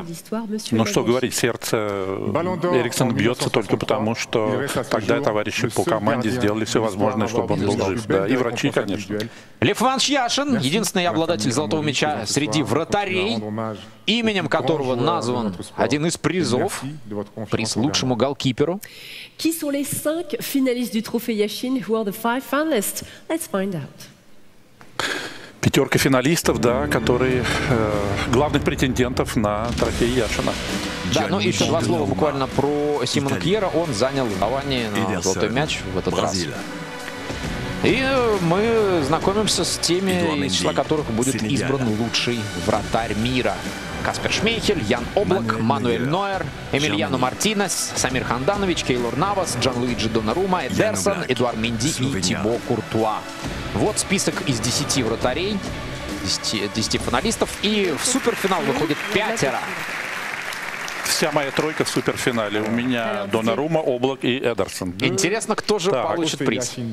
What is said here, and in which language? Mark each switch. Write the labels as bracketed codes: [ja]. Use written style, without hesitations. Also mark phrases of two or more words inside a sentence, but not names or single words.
[ru] Ну что говорить, сердце Эриксона бьется только потому, что тогда товарищи по команде сделали все возможное, чтобы он был жив. Да, и врачи, конечно. Лев Иванович Яшин, единственный обладатель золотого мяча среди вратарей, именем которого назван один из призов, приз лучшему голкиперу. [fr] Qui sont les 5 finalistes du trophée Yashin? [en] Who are the 5 finalists? Let's find out. [ru] 5 финалистов, да, которые главных претендентов на трофей Яшина. Да, ну и еще 2 слова буквально про Симона Кьера. Он занял голосование на золотой мяч в этот раз. И мы знакомимся с теми, из числа которых будет избран лучший вратарь мира. Каспер Шмейхель, Ян Облак, Мануэль Нойер, Эмильяно Мартинес, Самир Ханданович, Кейлор Навас, Джанлуиджи Донарума, Эдерсон, Эдуард Менди и Тибо Куртуа. Вот список из 10 вратарей, 10 финалистов. И в суперфинал выходит 5. Вся моя тройка в суперфинале. У меня Донарума, Облак и Эдерсон. Интересно, кто же получит приз.